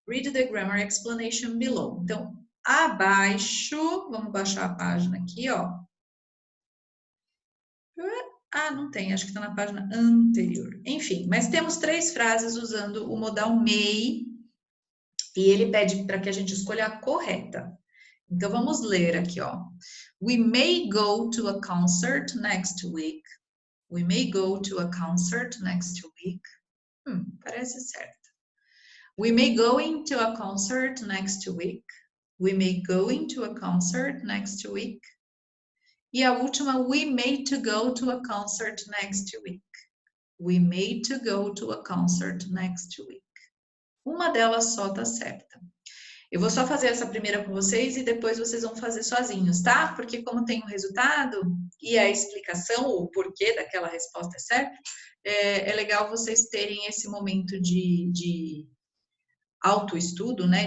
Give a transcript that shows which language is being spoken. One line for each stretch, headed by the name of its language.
English: Read the grammar explanation below.
Portuguese: Então, abaixo, vamos baixar a página aqui, ó. Ah, não tem, acho que está na página anterior. Enfim, mas temos 3 frases usando o modal may e ele pede para que a gente escolha a correta. Então, vamos ler aqui, ó.
English: We may go to a concert next week. We may go to a concert next week.
Portuguese: Parece certo.
English: We may go into a concert next week. We may go into a concert next week.
Portuguese: E a última,
English: we may to go to a concert next week. We may to go to a concert next week.
Portuguese: Uma delas só tá certa. Eu vou só fazer essa primeira com vocês e depois vocês vão fazer sozinhos, tá? Porque como tem o resultado e a explicação, o porquê daquela resposta é certa, é legal vocês terem esse momento de autoestudo, né?